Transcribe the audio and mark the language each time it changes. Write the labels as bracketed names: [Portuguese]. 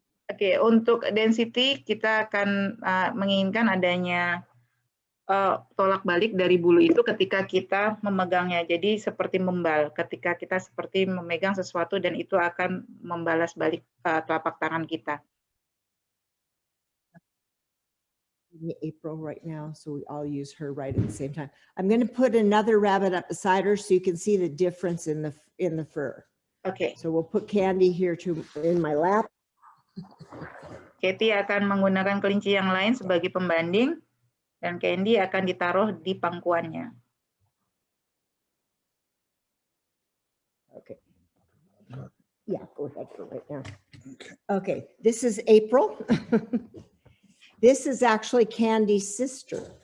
[Indonesian] Oke, untuk density kita akan menginginkan adanya tolak balik dari bulu itu ketika kita memegangnya. Jadi seperti membal, ketika kita seperti memegang sesuatu dan itu akan membalas balik telapak tangan kita. [English] April right now, so I'll use her right at the same time. I'm going to put another rabbit up beside her so you can see the difference in the fur. Okay. So we'll put Candy here in my lap. [Indonesian] Cathy akan menggunakan kelinci yang lain sebagai pembanding dan Candy akan ditaruh di pangkuannya. [English] Okay. Yeah, go ahead for right now. Okay, this is April. This is actually Candy's sister.